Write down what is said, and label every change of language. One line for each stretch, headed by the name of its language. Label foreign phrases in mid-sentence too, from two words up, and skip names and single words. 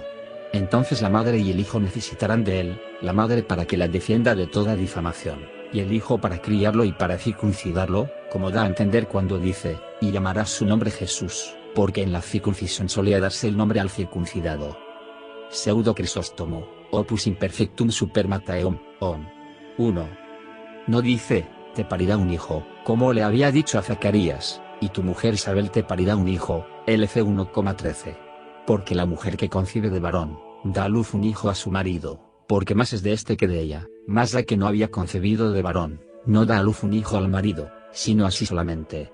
Spanish: Entonces la madre y el hijo necesitarán de él, la madre para que la defienda de toda difamación, y el hijo para criarlo y para circuncidarlo, como da a entender cuando dice, y llamará su nombre Jesús, porque en la circuncisión solía darse el nombre al circuncidado. Pseudo Crisóstomo, opus imperfectum supermataeum, 1. No dice, te parirá un hijo, como le había dicho a Zacarías, y tu mujer Isabel te parirá un hijo, LC 1,13. Porque la mujer que concibe de varón, da a luz un hijo a su marido, porque más es de este que de ella, más la que no había concebido de varón, no da a luz un hijo al marido, sino así solamente.